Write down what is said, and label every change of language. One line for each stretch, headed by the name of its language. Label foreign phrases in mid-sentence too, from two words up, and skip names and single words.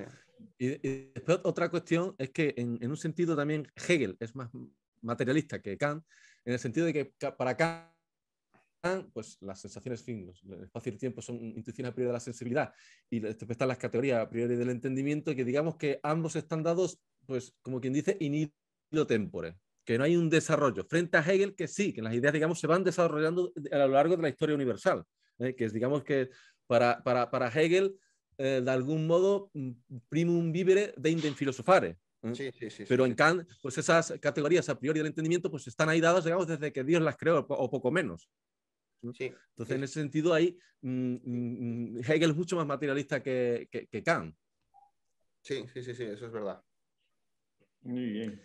Spanish: Y después otra cuestión es que en un sentido también Hegel es más materialista que Kant, en el sentido de que para Kant, pues las sensaciones, fin, el espacio y el tiempo son intuiciones a priori de la sensibilidad, y después están las categorías a priori del entendimiento, que digamos que ambos están dados, pues como quien dice,
Latin: in illo tempore,
Spanish: que no hay un desarrollo, frente a Hegel que sí, que las ideas, digamos, se van desarrollando a lo largo de la historia universal, que es, digamos, que para Hegel, de algún modo,
Latin: primum vivere deinde filosofare.
Spanish: Sí, pero en Kant, pues esas categorías a priori del entendimiento, pues están ahí dadas, digamos, desde que Dios las creó, o poco menos. Sí, entonces, en ese sentido, ahí Hegel es mucho más materialista que Kant. Sí, eso es verdad. Muy bien.